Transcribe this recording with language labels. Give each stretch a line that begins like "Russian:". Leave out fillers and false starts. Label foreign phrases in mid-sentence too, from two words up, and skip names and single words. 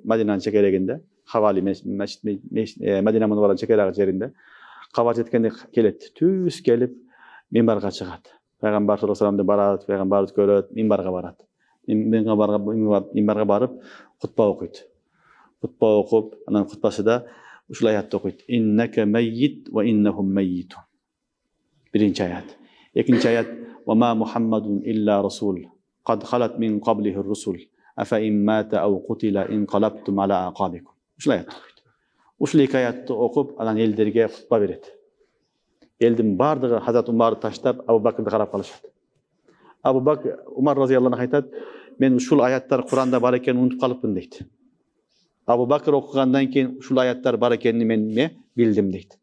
Kyrgyz: Мадинанын чекерегинде, Хавали Мадина Мунаввара чекереги жеринде кабар жеткенде келет. Түз келип минбарга чыгат. Пайгамбар
Arabic: صلى الله عليه وسلم
Kyrgyz: барат, пайгамбарды көрөт, минбарга барат. Минбарга барып хутба окуйт. Хутба окуп, анан хутбасында ушул аятты окуйт.
Arabic: إنك ميت وإنهم ميتون.
Kyrgyz: Биринчи аят. Экинчи аят:
Arabic: وما محمد إلا رسول. قد خلت من قبله الرسل. أفإن مات أو قتل انقلبتم على أعقابكم.
Kyrgyz: Ушул аятты окуйт. Ушул эки аятты окуп, анан элдерге хутба берет. Элдин бардыгы Хазрат Умарды таштап, Абу Бакрды карап калышат. Абу Бакр Умар
Arabic: رضي الله عنه
Kyrgyz: айтат: "Мен ушул аяттар Куранда бар экенин унутуп калыпмын" дейт. Абу Бакр окугандан кийин ушул аяттар бар экенин мен билдим дейт.